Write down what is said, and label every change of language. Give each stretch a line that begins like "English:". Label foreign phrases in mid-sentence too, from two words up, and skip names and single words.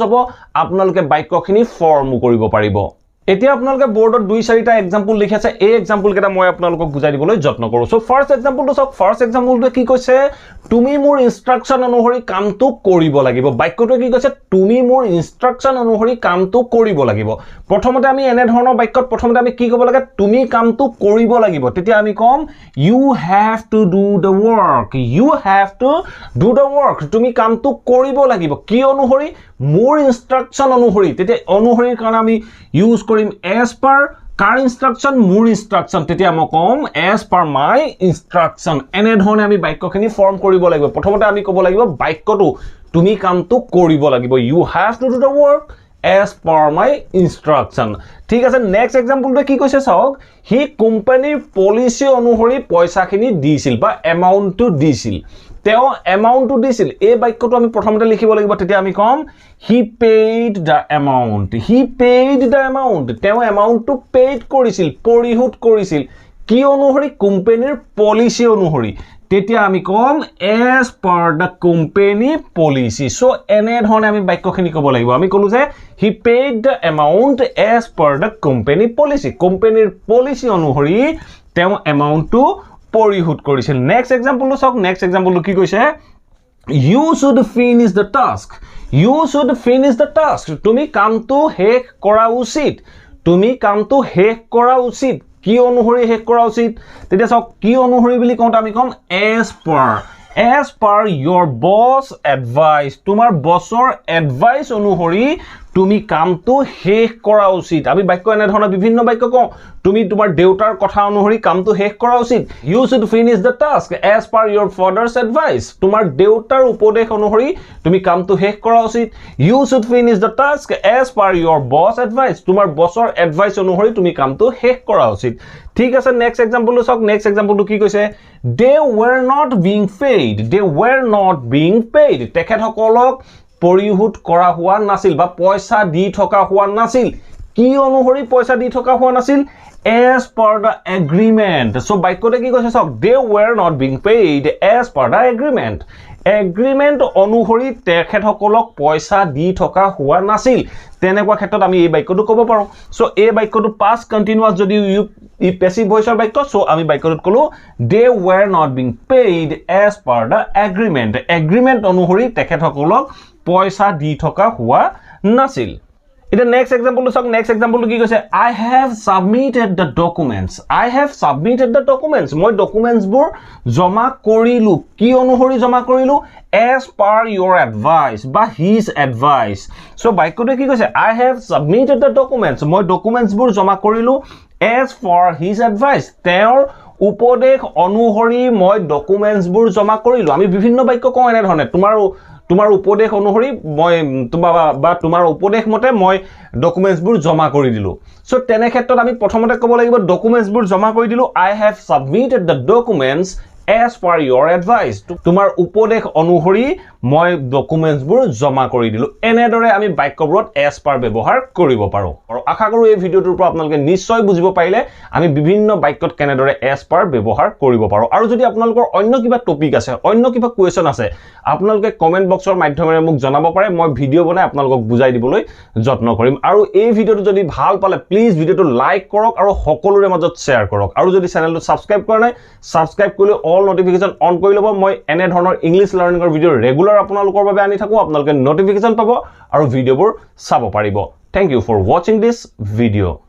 Assamese: হ'ব আপোনালোকে বাক্যখিনি ফৰ্ম কৰিব পাৰিব এতিয়া আপোনালোকে বোৰ্ডত 2-4টা এক্সাম্পল লিখি আছে এই এক্সাম্পল কেটা মই আপোনালোকক বুজাই দিবলৈ যত্ন কৰো সো ফাৰ্স্ট এক্সাম্পলটো সব ফাৰ্স্ট এক্সাম্পলটো কি কৈছে তুমি মোৰ ইনস্ট্ৰাকচন অনুসৰি কামটো কৰিব লাগিব বাক্যটো কি কৈছে তুমি মোৰ ইনস্ট্ৰাকচন অনুসৰি কামটো কৰিব লাগিব প্ৰথমতে আমি এনে ধৰণৰ বাক্যত প্ৰথমতে আমি কি ক'ব লাগে তুমি কামটো কৰিব লাগিব তেতিয়া আমি কম
English: you have to do the
Assamese: work তুমি কামটো কৰিব লাগিব কি অনুসৰি মোৰ ইনস্ট্ৰাকচন অনুসৰি তেতিয়া অনুসৰিৰ কাৰণে আমি ইউজ কৰিম
English: as per
Assamese: কাৰ ইনস্ট্ৰাকচন মোৰ ইনস্ট্ৰাকচন তেতিয়া মই কম
English: as per my instruction
Assamese: এনে ধৰণে আমি বাক্যখিনি ফৰ্ম কৰিব লাগিব প্ৰথমতে আমি ক'ব লাগিব বাক্যটো তুমি কামটো কৰিব লাগিব
English: you have to do the work as per my instruction
Assamese: ঠিক আছে নেক্সট এক্সাম্পলটো কি কৈছে চাওক হি কোম্পানীৰ পলিচি অনুসৰি পইচাখিনি দিছিল বা এমাউন্টটো দিছিল তেও এমাউন্টটো দিছিল এই বাক্যটো আমি প্ৰথমতে লিখিব লাগিব তেতিয়া আমি কম
English: he paid the amount
Assamese: তেও এমাউন্টটো পেইড কৰিছিল পৰিশোধ কৰিছিল কি অনুসৰি কোম্পানীৰ পলিচি অনুসৰি তেতিয়া আমি কম
English: as per the company policy
Assamese: সো এনে ধৰণে আমি বাক্যখিনি ক'ব লাগিব আমি কলো যে
English: he paid the amount as per the company policy
Assamese: কোম্পানীৰ পলিচি অনুসৰি তেও এমাউন্টটো পৰিশোধ কৰিছিল নেক্সট এক্সাম্পলটো চাওক নেক্সট এক্সাম্পলটো কি কৈছে
English: you should finish the task
Assamese: তুমি কামটো শেষ কৰা উচিত কি অনুসৰি শেষ কৰা উচিত তেতিয়া চাওক কি অনুসৰি বুলি কওঁতে আমি কম
English: as per your boss advice
Assamese: তোমাৰ বছৰ এডভাইস অনুসৰি তুমি কামটো শেষ কৰা উচিত আমি বাক্য এনে ধৰণৰ বিভিন্ন বাক্য কওঁ তুমি তোমাৰ দেউতাৰ কথা অনুসৰি কামটো শেষ কৰা উচিত
English: you should finish the task as per your father's advice
Assamese: তোমাৰ দেউতাৰ উপদেশ অনুসৰি তুমি কামটো শেষ কৰা উচিত
English: you should finish the task as per your boss advice
Assamese: তোমাৰ বছৰ এডভাইস অনুসৰি তুমি কামটো শেষ কৰা উচিত ঠিক আছে নেক্সট এক্সাম্পলটো চাওক নেক্সট এক্সাম্পলটো কি কৈছে
English: they were not being paid
Assamese: তেখেতসকলক পৰিশোধ কৰা হোৱা নাছিল বা পইচা দি থকা হোৱা নাছিল কি অনুসৰি পইচা দি থকা হোৱা নাছিল
English: as per the
Assamese: agreement সো বাক্যতে কি কৈছে চাওক
English: they were not being paid as per the agreement
Assamese: অনুসৰি তেখেতসকলক পইচা দি থকা হোৱা নাছিল তেনেকুৱা ক্ষেত্ৰত আমি এই বাক্যটো ক'ব পাৰো সো এই বাক্যটো
English: past continuous
Assamese: যদি ই পেসিভ ভয়েসৰ বাক্য সো আমি বাক্যটোত কলো
English: they were not being paid as per the agreement
Assamese: অনুসৰি তেখেতসকলক পইচা দি থকা হোৱা নাছিল এটা নেক্সট এক্সাম্পলটো চাওক নেক্সট এক্সাম্পলটো কি কৈছে
English: I have submitted the documents
Assamese: মই ডকুমেন্টছবোৰ জমা কৰিলো কি অনুসৰি জমা কৰিলো
English: as per your advice
Assamese: বা
English: his advice
Assamese: সো বাক্যটো কি কৈছে
English: I have submitted the documents
Assamese: মই ডকুমেন্টছবোৰ জমা কৰিলো
English: as for his advice
Assamese: তেওঁৰ উপদেশ অনুসৰি মই ডকুমেন্টছবোৰ জমা কৰিলো আমি বিভিন্ন বাক্য কওঁ এনে ধৰণে তোমাৰ উপদেশ অনুসৰি মই তোমাৰ উপদেশ মতে মই ডকুমেন্টছবোৰ জমা কৰি দিলো সো তেনে ক্ষেত্ৰত আমি প্ৰথমতে ক'ব লাগিব ডকুমেন্টছবোৰ জমা কৰি দিলো
English: I have submitted the documents as per your advice
Assamese: তোমাৰ উপদেশ অনুসৰি মই ডকুমেন্টছবোৰ জমা কৰি দিলো এনেদৰে আমি বাক্যবোৰত
English: as per
Assamese: ব্যৱহাৰ কৰিব পাৰো আৰু আশা কৰো এই ভিডিওটোৰ পৰা আপোনালোকে নিশ্চয় বুজিব পাৰিলে আমি বিভিন্ন বাক্যত কেনেদৰে
English: as per
Assamese: ব্যৱহাৰ কৰিব পাৰো আৰু যদি আপোনালোকৰ অন্য কিবা টপিক আছে অন্য কিবা কোৱেশ্চন আছে আপোনালোকে কমেন্ট বক্সৰ মাধ্যমেৰে মোক জনাব পাৰে মই ভিডিও বনাই আপোনালোকক বুজাই দিবলৈ যত্ন কৰিম আৰু এই ভিডিওটো যদি ভাল পালে প্লিজ ভিডিওটো লাইক কৰক আৰু সকলোৰে মাজত শেয়াৰ কৰক আৰু যদি চেনেলটো সাবস্ক্ৰাইব কৰা নাই সাবস্ক্ৰাইব কৰি
English: all notification on
Assamese: কৰি ল'ব মই এনে ধৰণৰ ইংলিশ লাৰ্নিংৰ ভিডিও ৰেগুলাৰ আপোনালোকৰ বাবে আনি থাকো আপোনালোকে নটিফিকেশন পাব আৰু ভিডিওবোৰ চাব পাৰিব
English: thank you for watching this video